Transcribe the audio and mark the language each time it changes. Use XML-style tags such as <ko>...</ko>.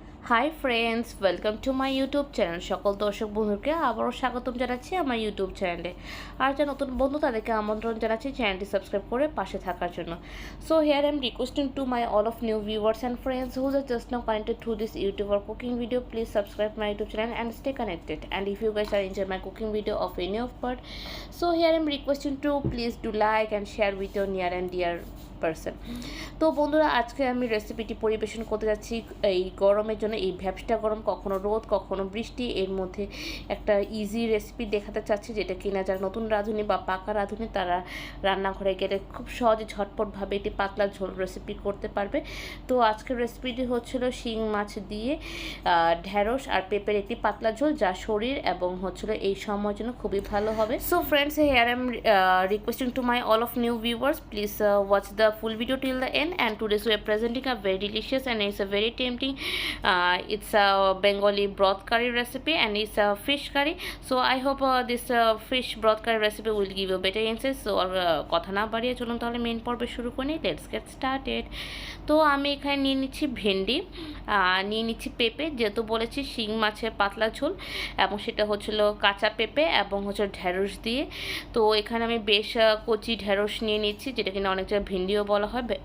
<en>Hi friends, welcome to my YouTube channel.</en> <bn>সকল দর্শক বন্ধুকে আবারও স্বাগতম জানাচ্ছি আমার ইউটিউব চ্যানেলে। আর যারা নতুন বন্ধু তাদেরকে আমন্ত্রণ জানাচ্ছি চ্যানেলটি সাবস্ক্রাইব করে পাশে থাকার জন্য।</bn> <en>So here I am requesting to my all of new viewers and friends who are just now connected to this YouTube or cooking video, please subscribe my YouTube channel and stay connected. And if you guys are enjoy my cooking video of any of part, so here I am requesting to please do like and share with your near and dear person.</en> <bn>তো বন্ধুরা, আজকে আমি রেসিপিটি পরিবেশন করতে যাচ্ছি এই গরমের জন্য। এই ভ্যাপসটা গরম, কখনো রোদ কখনো বৃষ্টি, এর মধ্যে একটা ইজি রেসিপি দেখাতে চাচ্ছি, যেটা কিনা যারা নতুন রাঁধুনি বা পাকা রাঁধুনি তারা রান্নাঘরে গেলে খুব সহজে ঝটপটভাবে এটি পাতলা ঝোল রেসিপি করতে পারবে। তো আজকের রেসিপিটি হচ্ছিল শিং মাছ দিয়ে ঢ্যাঁড়স আর পেঁপের একটি পাতলা ঝোল, যা শরীর এবং হচ্ছিল এই সময়ের জন্য খুবই ভালো হবে।</bn> <en>So friends, here I am requesting to my all of new viewers, please watch the full video till the end. And today we are presenting a very delicious and it's a very tempting it's a Bengali broth curry recipe and it's a fish curry. So I hope this fish broth curry recipe will give you better answers.</en> <bn>So কথা না বাড়িয়ে চলুন তাহলে main পর্বে শুরু করি।</bn> <en>Let's get started.</en> <bn>তো আমি এখানে নিয়ে নিচ্ছি ভেন্ডি, নিয়ে নিচ্ছি পেঁপে, যেহেতু বলেছি শিং মাছের পাতলা ঝোল, এবং সেটা হচ্ছিল কাঁচা পেঁপে এবং হচ্ছে ঢ্যাঁড়স দিয়ে। তো এখানে আমি বেশ কচি ঢ্যাঁড়স নিয়ে নিচ্ছি, যেটা কিনা অনেক জায়গায় ভিন্ডিও বলা হয়।</bn>